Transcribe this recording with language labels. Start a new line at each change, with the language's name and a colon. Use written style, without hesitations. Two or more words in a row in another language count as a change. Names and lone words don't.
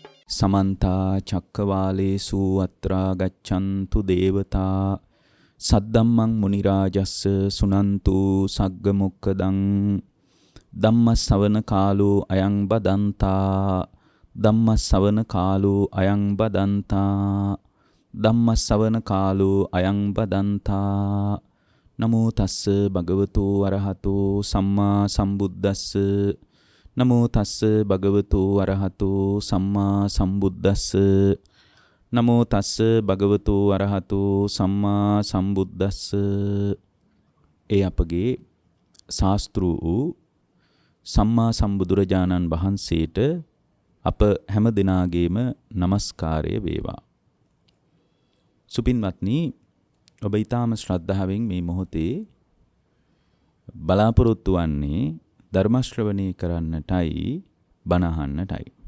Pali: समन्ता चक्रवालेषु अत्र गच्छन्तु देवता सद्धम्मं मुनिराजस्य सुनन्तु सग्गमुक्खदं धम्मश्रवण कालो अयं बदन्ता धम्मश्रवण कालो अयं बदन्ता ධම්මස්සවන කාලෝ අයං බදන්තා නමෝ තස්ස භගවතු අරහතෝ සම්මා සම්බුද්දස්ස නමෝ තස්ස භගවතු අරහතෝ සම්මා සම්බුද්දස්ස නමෝ තස්ස භගවතු අරහතෝ සම්මා සම්බුද්දස්ස.
Sinhala: ඒ අපගේ ශාස්ත්‍රු වූ සම්මා සම්බුදුරජාණන් වහන්සේට අප හැම දිනාගේම නමස්කාරය වේවා. සුපින්වත්නි, ඔබ ඊටාම ශ්‍රද්ධාවෙන් මේ මොහොතේ බලාපොරොත්තු වන්නේ ධර්ම ශ්‍රවණය කරන්නටයි බණ අහන්නටයි.